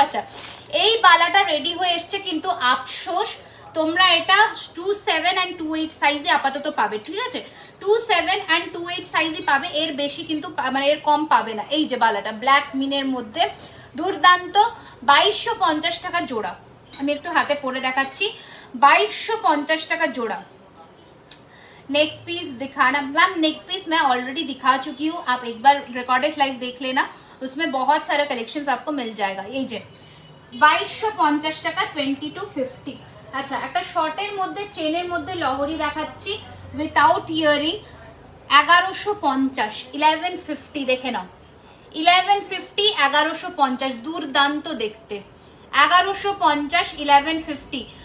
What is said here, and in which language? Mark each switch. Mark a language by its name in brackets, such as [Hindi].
[Bangla] আচ্ছা এই বালাটা রেডি হয়ে এসছে, কিন্তু আফসোস তোমরা এটা 27 and 28 সাইজে আপাতত পাবে, ঠিক আছে। 27 and 28 সাইজই পাবে, এর বেশি কিন্তু মানে এর কম পাবে না। এই যে বালাটা ব্ল্যাক মিনের মধ্যে, দুর্দান্ত, 2250 টাকা জোড়া। আমি একটু হাতে পরে দেখাচ্ছি, 2250 টাকা জোড়া। [Hindi] नेक पीस दिखाना मैम, नेक पीस मैं ऑलरेडी दिखा चुकी हूँ, आप एक बार रिकॉर्डेड लाइव देख लेना, उसमें बहुत सारा कलेक्शंस आपको मिल जाएगा। [Bangla] ये जे 2250 টাকা, 2250। আচ্ছা একটা শর্টের মধ্যে চেনের মধ্যে লহরি দেখাচ্ছি উইথাউট ইয়ারিং, 1150, 1150, দেখে নাও, 1150, 1150, দুর্দান্ত দেখতে, 1150, 1150।